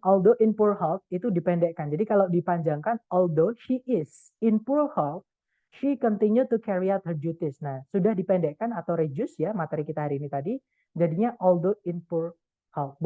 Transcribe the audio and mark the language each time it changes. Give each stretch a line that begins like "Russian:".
English: Although in poor health
Indonesian: itu dipendekkan. Jadi kalau dipanjangkan,
English: although she is in poor health, she continue to carry out her duties.
Indonesian: Nah, sudah dipendekkan atau reduce ya materi kita hari ini tadi. Jadinya
English: although in poor health.